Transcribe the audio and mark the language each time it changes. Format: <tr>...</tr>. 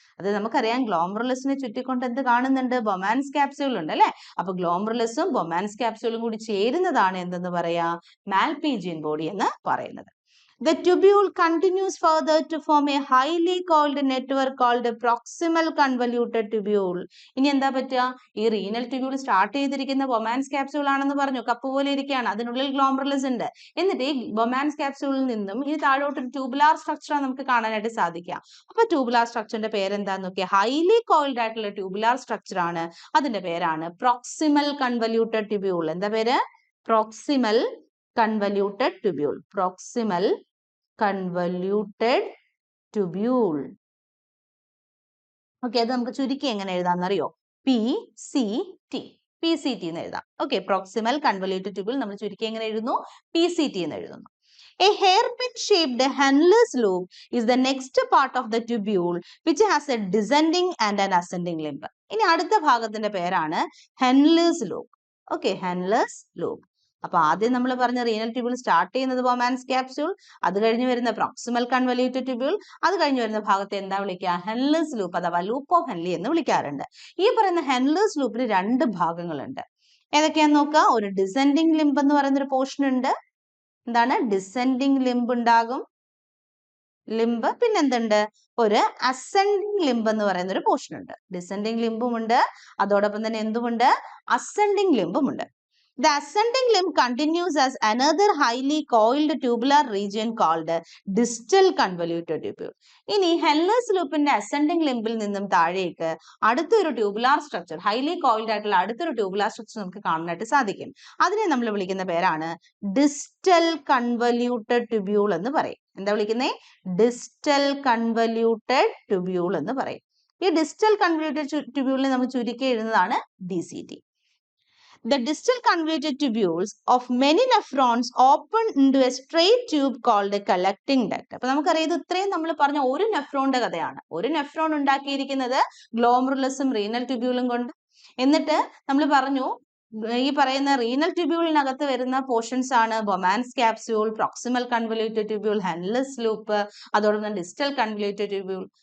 <ml>അത് നമുക്കറിയാം, ഗ്ലോമറുലസിനെ ചുറ്റിക്കൊണ്ട് എന്ത് കാണുന്നുണ്ട്? ബൊമാൻസ് ക്യാപ്സ്യൂൾ ഉണ്ട് അല്ലെ. അപ്പൊ ഗ്ലോമറുലസും ബൊമാൻസ് ക്യാപ്സ്യൂളും കൂടി ചേരുന്നതാണ് എന്തെന്ന് പറയാ? മാൽപീജിയൻ ബോഡി എന്ന് പറയുന്നത്.</ml> <en>The tubule continues further to form a highly coiled network called proximal convoluted tubule.</en> <ml>ഇനി എന്താ പറ്റുക? ഈ റീനൽ ട്യൂബ്യൂൾ സ്റ്റാർട്ട് ചെയ്തിരിക്കുന്ന ബൊമാൻസ് ക്യാപ്സ്യൂൾ ആണെന്ന് പറഞ്ഞു. കപ്പ് പോലെ ഇരിക്കുകയാണ്, അതിനുള്ളിൽ ഗ്ലോമറുലസ് ഉണ്ട്. എന്നിട്ട് ഈ ബൊമാൻസ് ക്യാപ്സ്യൂളിൽ നിന്നും ഈ താഴോട്ട് ഒരു ട്യൂബുലാർ സ്ട്രക്ചർ നമുക്ക് കാണാനായിട്ട് സാധിക്കുക. അപ്പൊ ട്യൂബുലാർ സ്ട്രക്ചറിന്റെ പേരെന്താന്ന് നോക്കിയാൽ ഹൈലി കോയിൽഡ് ആയിട്ടുള്ള ട്യൂബുലാർ സ്ട്രക്ചർ ആണ്. അതിന്റെ പേരാണ് പ്രോക്സിമൽ കൺവല്യൂട്ടഡ് ട്യൂബ്യൂൾ. എന്താ പേര്?</ml> <en>Proximal convoluted tubule. Proximal convoluted tubule.</en> <ml>Okay, അത് നമുക്ക് ചുരുക്കി എങ്ങനെ എഴുതാമെന്നറിയോ? PCT. PCT എന്ന് എഴുതാം. ഓക്കെ, പ്രോക്സിമൽ കൺവല്യൂട്ടഡ് ട്യൂബ്യൂൾ നമ്മൾ ചുരുക്കി എങ്ങനെ എഴുതുന്നു? PCT എന്ന് എഴുതുന്നു.</ml> <en>A hairpin shaped Henle's loop is the next part of the tubule which has a descending and an ascending limb.</en> <ml>ഇനി അടുത്ത ഭാഗത്തിന്റെ പേരാണ് Henle's loop. Okay, Henle's loop. അപ്പൊ ആദ്യം നമ്മൾ പറഞ്ഞ റീനൽ ട്യൂബ്യൂൾ സ്റ്റാർട്ട് ചെയ്യുന്നത് ബൊമാൻസ് ക്യാപ്സ്യൂൾ, അത് കഴിഞ്ഞ് വരുന്ന പ്രോക്സിമൽ കൺവല്യൂട്ടഡ് ട്യൂബ്യൂൾ, അത് കഴിഞ്ഞ് വരുന്ന ഭാഗത്തെ എന്താ വിളിക്കുക? Henle's loop അഥവാ ലൂപ്പ് ഓഫ് ഹെൻലി എന്ന് വിളിക്കാറുണ്ട്. ഈ പറയുന്ന Henle's loopന് രണ്ട് ഭാഗങ്ങളുണ്ട്. ഏതൊക്കെയാന്ന് നോക്കുക. ഒരു ഡിസെൻഡിങ് ലിംബ് എന്ന് പറയുന്ന ഒരു പോർഷൻ ഉണ്ട്. എന്താണ്? ഡിസെൻഡിങ് ലിംബ് ഉണ്ടാകും, ലിംബ്. പിന്നെ എന്തുണ്ട്? ഒരു അസെൻഡിങ് ലിംബ് എന്ന് പറയുന്ന ഒരു പോർഷൻ ഉണ്ട്. ഡിസെൻഡിങ് ലിംബും ഉണ്ട്, അതോടൊപ്പം തന്നെ എന്തുമുണ്ട്? അസെൻഡിങ് ലിംബും ഉണ്ട്.</ml> <en>The ascending limb continues as another highly coiled tubular region called distal convoluted tubule.</en> <ml>ഇനി Henle's loopന്റെ ascending limbൽ നിന്നും താഴേക്ക് അടുത്തൊരു ട്യൂബുലാർ സ്ട്രക്ചർ, ഹൈലി കോയിൽഡ് ആയിട്ടുള്ള അടുത്തൊരു ട്യൂബുലാർ സ്ട്രക്ചർ നമുക്ക് കാണാനായിട്ട് സാധിക്കും. അതിനെ നമ്മൾ വിളിക്കുന്ന പേരാണ് distal convoluted tubule എന്ന് പറയും. എന്താ വിളിക്കുന്നേ? distal convoluted tubule എന്ന് പറയും. ഈ distal convoluted tubuleനെ നമ്മൾ ചുരുക്കി എഴുതുന്നതാണ് DCT.</ml> <en>The distal convoluted tubules of many nephrons open into a straight tube called a collecting duct.</en> <ml>അപ്പൊ നമുക്കറിയാം, ഇത് ഇത്രയും നമ്മൾ പറഞ്ഞ ഒരു നെഫ്രോണിന്റെ കഥയാണ്. ഒരു നെഫ്രോൺ ഉണ്ടാക്കിയിരിക്കുന്നത് ഗ്ലോമറുലസും റീനൽ ട്യൂബ്യൂളും കൊണ്ട്. എന്നിട്ട് നമ്മൾ പറഞ്ഞു, ഈ പറയുന്ന റീനൽ ട്യൂബ്യൂളിനകത്ത് വരുന്ന പോർഷൻസ് ആണ് Bowman's capsule, proximal convoluted tubule, ഹെൻലെസ് loop, അതോടൊപ്പം ഡിസ്റ്റൽ കൺവല്യൂട്ടഡ് ട്യൂബ്യൂൾ.</ml>